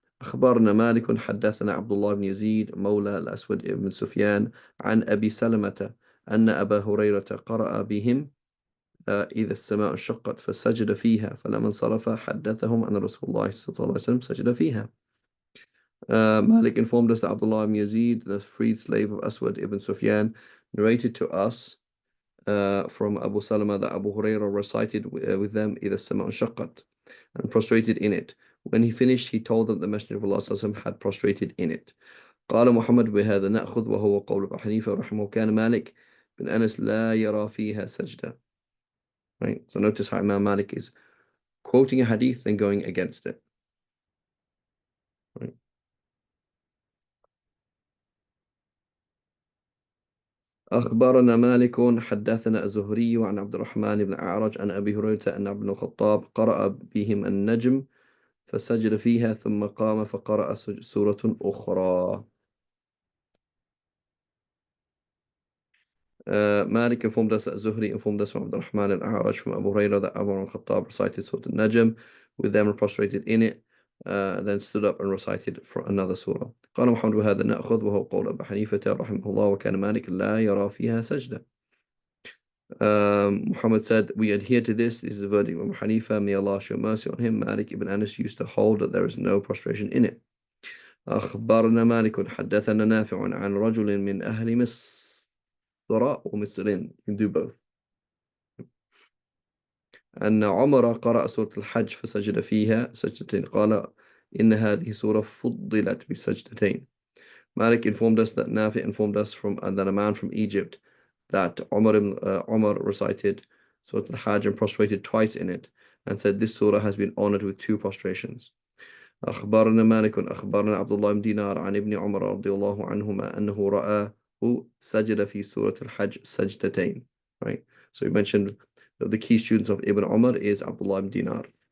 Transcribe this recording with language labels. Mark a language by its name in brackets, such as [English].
[Arabic] أخبرنا مالك حدثنا عبد الله بن يزيد مولى الأسود بن سفيان عن أبي سلمة أن أبا هريرة قرأ بهم إذا السماء انشقت فسجد فيها فلما انصرف حدثهم أن رسول الله صلى الله عليه وسلم سجد فيها. [English] Malik informed us that Abdullah ibn Yazid, the freed slave of Aswad ibn Sufyan, narrated to us from Abu Salama that Abu Hurairah recited with them [Arabic] إذا السماء انشقت [English] and prostrated in it. When he finished, he told them the Messenger of Allah [Arabic] صلى الله عليه وسلم [English] had prostrated in it. [Arabic] قال محمد بهذا نأخذ وهو قول أبي حنيفة رحمه كان مالك بن أنس لا يرى فيها سجدة. [English] Right? So notice how Imam Malik is quoting a hadith then going against it. Right? [Arabic] أخبرنا مالك حدثنا الزهري عن عبد الرحمن بن أعرج عن أبي هريرة أن ابن الخطاب قرأ بهم النجم فسجد فيها ثم قام فقرأ سورة أخرى. [English] Malik informed us that Zuhri informed us from Abd al-Rahman al-A'raj from Abu Hurairah that Umar al-Khattab recited Surah al-Najm with them and prostrated in it, then stood up and recited for another surah. [Arabic] قال محمد وهذا نأخذ وهو قول أبي حنيفة رحمه الله وكان مالك لا يرى فيها سجدة. [English] Muhammad said, we adhere to this. This is the verdict of Abu Hanifa. May Allah show mercy on him. Malik ibn Anas used to hold that there is no prostration in it. [Arabic] أخبرنا مالك حدثنا نافع عن رجل من أهل مصر ومصرين. [English] You can do both. [Arabic] أن عمر قرأ سورة الحج فسجد فيها سجدتين قال إن هذه سورة فضلت بسجدتين. [English] Malik informed us that Nafi informed us that a man from Egypt that Umar recited Surah Al-Hajj and prostrated twice in it and said this surah has been honored with 2 prostrations. [Arabic] أخبرنا مالك أخبرنا عبد الله بن دينار عن ابن عمر رضي الله عنهما أنه رآه سجد في سورة الحج سجدتين. [English] Right? So we mentioned that the key students of Ibn Umar is Abdullah ibn Dinar.